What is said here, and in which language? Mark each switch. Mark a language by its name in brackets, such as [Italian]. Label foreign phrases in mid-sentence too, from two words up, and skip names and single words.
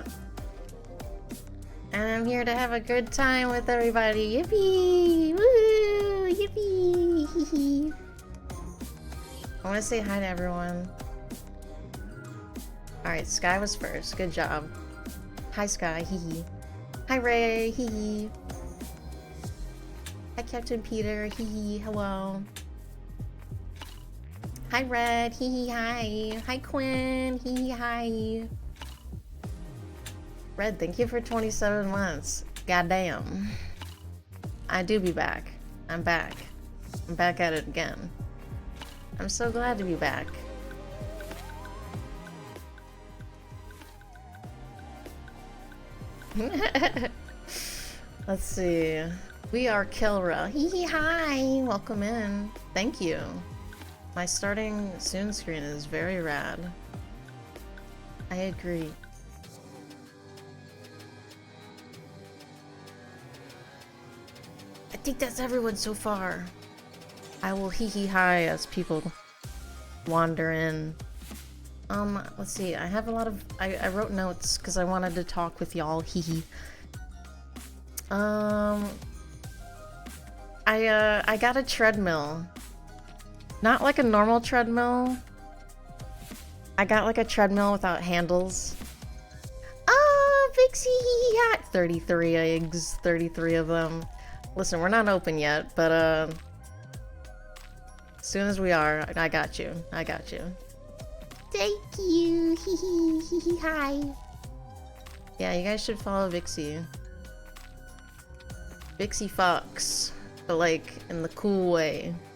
[English] And I'm here to have a good time with everybody. Yippee! Woo! Yippee! I want to say hi to everyone. Alright, Sky was first. Good job. Hi, Sky. Hee hee. Hi, Ray. Hee hee. Hi, Captain Peter. Hee hee. Hello. Hi, Red. Hee hee. Hi. Hi, Quinn. Hee hee. Hi. Red, thank you for 27 months. Goddamn. I do be back. I'm back. I'm back at it again. I'm so glad to be back. Let's see. We are Kilra. Hee hee hi! Welcome in. Thank you. My starting soon screen is very rad. I agree. I think that's everyone so far. I will hee hee hi as people wander in. Let's see. I have a lot of... I wrote notes because I wanted to talk with y'all. Hee hee. I got a treadmill. Not like a normal treadmill. I got like a treadmill without handles. Oh, Vixie, hee hee hi. 33 eggs, 33 of them. Listen, we're not open yet, but as soon as we are, I got you. I got you. Thank you. Hee hee hee hee hi. Yeah, you guys should follow Vixie. Vixie Fox, but like in the cool way.